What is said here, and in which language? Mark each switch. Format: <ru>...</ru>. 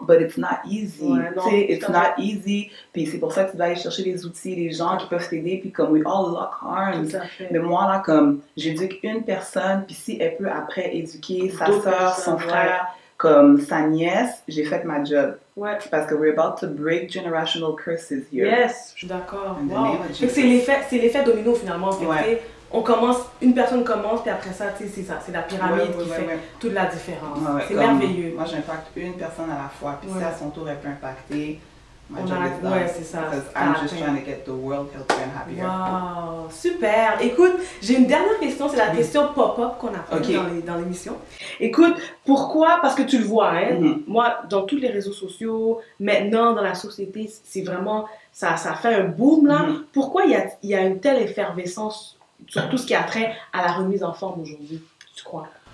<en>But it's not easy,</en> <fr>tu sais,</fr> <en>it's not easy,</en> <fr>puis c'est pour ça que tu dois aller chercher les outils, les gens qui peuvent t'aider, puis comme</fr> <en>we all lock arms.</en> <fr>Mais moi là, comme, j'éduque une personne, puis si elle peut après éduquer sa soeur, son frère, comme sa nièce, j'ai fait ma job. Parce que</fr> <en>we're about to break generational curses here. Yes,</en> <fr>je suis d'accord. Wow. C'est l'effet domino finalement. On commence, une personne commence, puis après ça, c'est ça, c'est la pyramide qui fait toute la différence. C'est merveilleux. Moi, j'impacte une personne à la fois, puis si à son tour elle peut impacter, c'est ça.</fr> <en>I'm just trying to get the world healthier and happier.</en> <fr>Wow, super. Écoute, j'ai une dernière question, c'est la question pop-up qu'on a fait dans l'émission. Écoute, pourquoi, parce que tu le vois, moi, dans tous les réseaux sociaux, maintenant, dans la société, c'est vraiment, ça fait un boom là. Pourquoi il y a une telle effervescence sur tout ce qui a trait à la remise en forme aujourd'hui, tu crois?</fr>